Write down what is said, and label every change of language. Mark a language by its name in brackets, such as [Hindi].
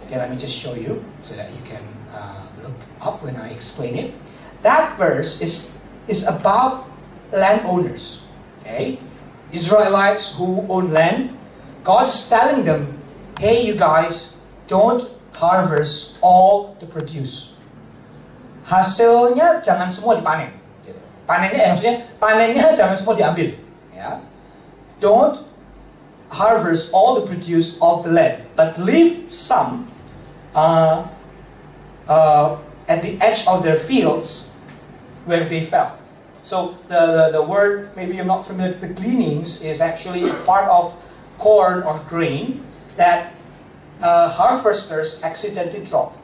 [English] Okay, let me just show you so that you can look up when I explain it. That verse is about landowners. Okay? Israelites who own land, God's telling them, hey you guys, don't harvest all the produce. [Indonesian] Hasilnya jangan semua dipanen. Gitu. Panennya jangan semua diambil. Ya. [English] Don't harvest all the produce of the land, but leave some at the edge of their fields where they fell. So the word, maybe you're not familiar, the gleanings is actually a part of corn or grain that harvesters accidentally drop.